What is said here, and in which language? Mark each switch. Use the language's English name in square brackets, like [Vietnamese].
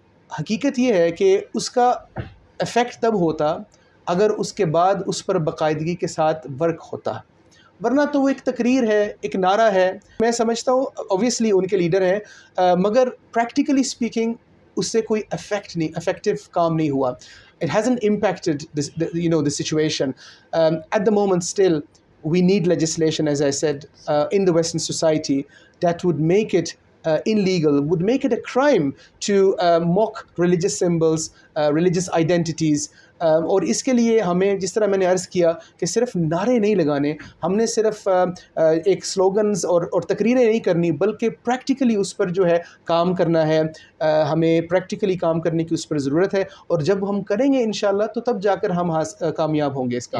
[Urdu] حقیقت یہ ہے کہ اس کا ایفیکٹ تب ہوتا اگر اس کے بعد اس پر باقاعدگی کے ساتھ ورک ہوتا، ورنہ تو وہ ایک تقریر ہے، ایک نعرہ ہے۔ میں سمجھتا ہوں اوبویسلی ان کے لیڈر ہیں، مگر پریکٹیکلی اسپیکنگ اس سے کوئی افیکٹو کام نہیں ہوا۔ [English] It hasn't impacted the situation. At the moment still, we need legislation, as I said, in the Western society that would make it illegal, would make it a crime to mock religious symbols, religious identities. [Urdu] اور اس کے لیے ہمیں، جس طرح میں نے عرض کیا، کہ صرف نعرے نہیں لگانے، ہم نے صرف ایک سلوگنز اور تقریریں نہیں کرنی، بلکہ پریکٹیکلی اس پر جو ہے کام کرنا ہے۔ ہمیں پریکٹیکلی کام کرنے کی اس پر ضرورت ہے، اور جب ہم کریں گے انشاءاللہ تو تب جا کر ہم کامیاب ہوں گے اس کام